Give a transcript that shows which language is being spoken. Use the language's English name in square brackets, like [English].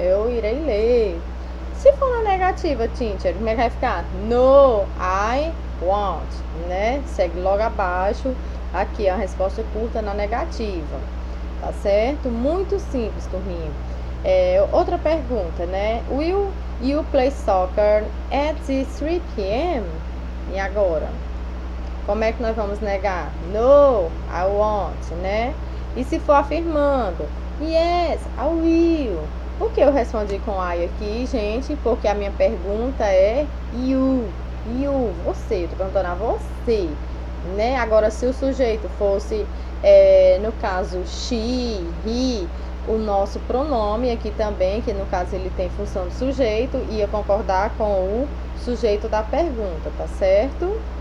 [Portuguese] Eu irei ler. Se for na negativa, teacher, como é que vai ficar? [English] No, I won't, [Portuguese] né? Segue logo abaixo, aqui a resposta curta na negativa, tá certo? Muito simples, turminha. Outra pergunta, né? [English] Will you play soccer at 3 p.m.? [Portuguese] E agora? Como é que nós vamos negar? [English] No, I won't, [Portuguese] né? E se for afirmando? [English] Yes, I will. [Portuguese] Por que eu respondi com I aqui, gente? Porque a minha pergunta é you, você. Eu tô perguntando a você, né? Agora, se o sujeito fosse, no caso, she, he, o nosso pronome aqui também, que no caso ele tem função de sujeito, ia concordar com o sujeito da pergunta, tá certo?